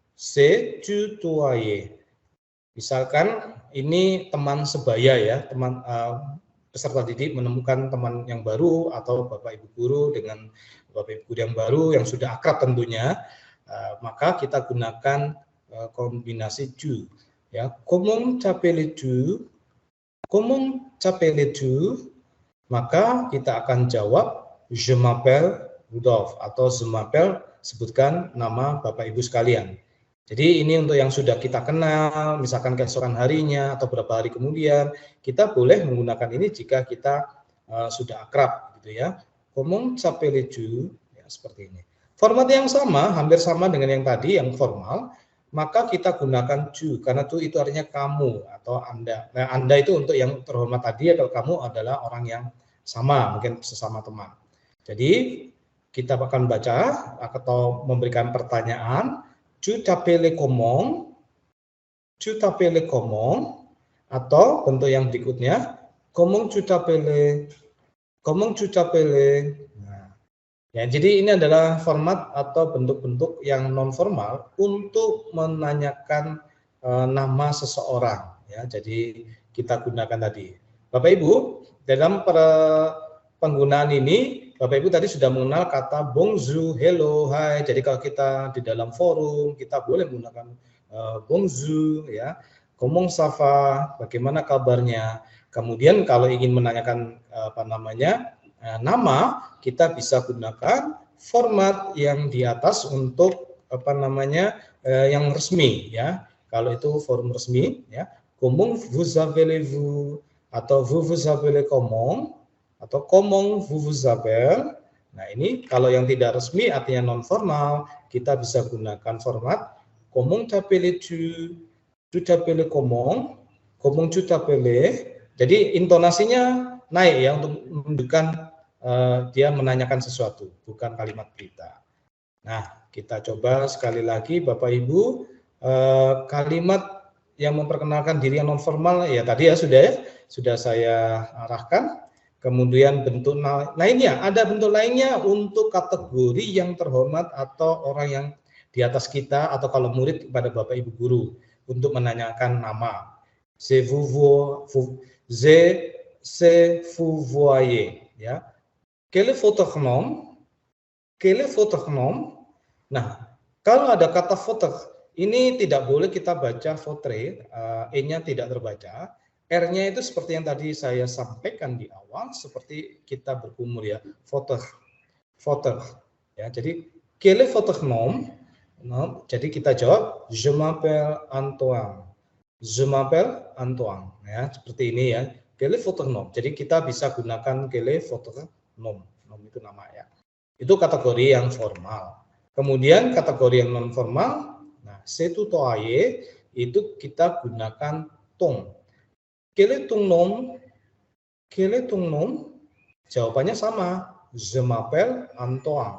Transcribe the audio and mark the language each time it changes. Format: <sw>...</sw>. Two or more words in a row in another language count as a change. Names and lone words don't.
<id>Misalkan ini teman sebaya ya, teman peserta didik menemukan teman yang baru atau Bapak Ibu guru dengan Bapak Ibu guru yang baru yang sudah akrab tentunya, maka kita gunakan kombinasi ju ya.</id> <fr>Comment t'appelles-tu?</fr> <id>Maka kita akan jawab</id> <fr>je m'appelle Rudolf</fr> <id>atau</id> <fr>je m'appelle,</fr> <id>sebutkan nama Bapak Ibu sekalian. Jadi ini untuk yang sudah kita kenal, misalkan keesokan harinya atau beberapa hari kemudian, kita boleh menggunakan ini jika kita sudah akrab gitu ya.</id> <fr>Comment t'appelles-tu?</fr> <id>Ya, seperti ini. Format yang sama, hampir sama dengan yang tadi yang formal, maka kita gunakan tu, karena tu itu artinya kamu atau Anda. Nah, Anda itu untuk yang terhormat tadi, atau kamu adalah orang yang sama, mungkin sesama teman. Jadi kita akan baca atau memberikan pertanyaan,</id> <fr>tu t'appelles comment?</fr> <id>Atau bentuk yang berikutnya,</id> <fr>comment tu t'appelles?</fr> <id>Ya, jadi ini adalah format atau bentuk-bentuk yang non formal untuk menanyakan nama seseorang ya. Jadi kita gunakan tadi. Bapak Ibu, dalam penggunaan ini Bapak Ibu tadi sudah mengenal kata bonjour, hello, hai. Jadi kalau kita di dalam forum kita boleh menggunakan bonjour ya.</id> <fr>Comment ça va?</fr> <id>Bagaimana kabarnya? Kemudian kalau ingin menanyakan nama, kita bisa gunakan format yang di atas untuk yang resmi ya. Kalau itu forum resmi ya,</id> <fr>comment vous appelez-vous atau vous appelez comment atau comment vous appelez.</fr> <id>Nah, ini kalau yang tidak resmi artinya non formal, kita bisa gunakan format</id> <fr>comment t'appelles-tu? Tu t'appelles comment tu t'appelles?</fr> <id>Jadi intonasinya naik ya untuk menunjukkan dia menanyakan sesuatu, bukan kalimat berita. Nah, kita coba sekali lagi Bapak Ibu, kalimat yang memperkenalkan diri yang non formal ya tadi ya sudah saya arahkan. Kemudian bentuk lainnya, ada bentuk lainnya untuk kategori yang terhormat atau orang yang di atas kita, atau kalau murid kepada Bapak Ibu guru untuk menanyakan nama.</id> <fr>C'est vous voyez, ya. Quel est votre nom? Quel est votre nom?</fr> <id>Nah, kalau ada kata votre, ini tidak boleh kita baca votre, e-nya tidak terbaca. R-nya itu seperti yang tadi saya sampaikan di awal, seperti kita berkumur ya, votre. Ya, jadi</id> <fr>quel est votre nom?</fr> <id>No, jadi kita jawab</id> <fr>je m'appelle Antoine. Je m'appelle Antoine.</fr> <id>Ya, seperti ini ya.</id> <fr>Quel est votre nom?</fr> <id>Jadi kita bisa gunakan</id> <fr>quel est votre nom.</fr> <id>Nom itu nama ya. Itu kategori yang formal. Kemudian kategori yang non formal, nah,</id> <fr>c'est tutoyer</fr> <id>itu kita gunakan ton.</id> <fr>Quel est ton nom? Quel est ton nom?</fr> <id>Jawabannya sama.</id> <fr>Je m'appelle Antoine.</fr>